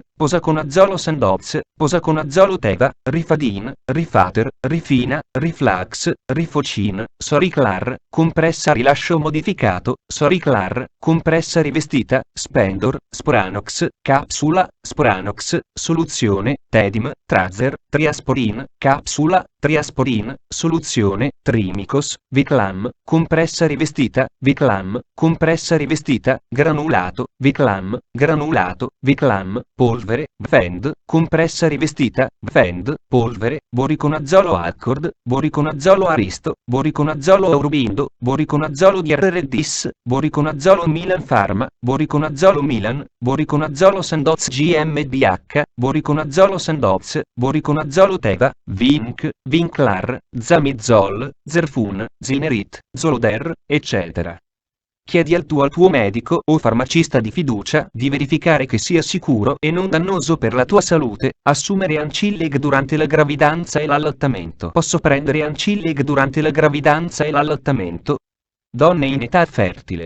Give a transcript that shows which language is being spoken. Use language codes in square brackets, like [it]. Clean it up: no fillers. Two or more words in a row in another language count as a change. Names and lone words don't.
[it] posaconazolo Sandoz, posaconazolo Teva, Rifadin, Rifater, Rifina, Riflax, Rifocin, Soriclar, compressa rilascio modificato, Soriclar, compressa rivestita, Spendor, Sporanox, capsula, Sporanox, soluzione, Tedim, Trazer, Triasporin, capsula, Triasporin, soluzione, Trimicos, Viclam, compressa rivestita, Viclam, compressa rivestita, granulato, Viclam, polvere, Vend, compressa rivestita, Vend, polvere, boriconazolo Accord, boriconazolo Aristo, boriconazolo Aurobindo, boriconazolo DRRDIS, boriconazolo Milan Pharma, boriconazolo Milan, boriconazolo Sandoz GmbH, boriconazolo Sandoz, boriconazolo Teva, Vinc, Vinclar, Zamizol, Zerfun, Zinerit, Zoloder, eccetera. Chiedi al tuo medico o farmacista di fiducia di verificare che sia sicuro e non dannoso per la tua salute assumere Ancilleg durante la gravidanza e l'allattamento. Posso prendere Ancilleg durante la gravidanza e l'allattamento? Donne in età fertile.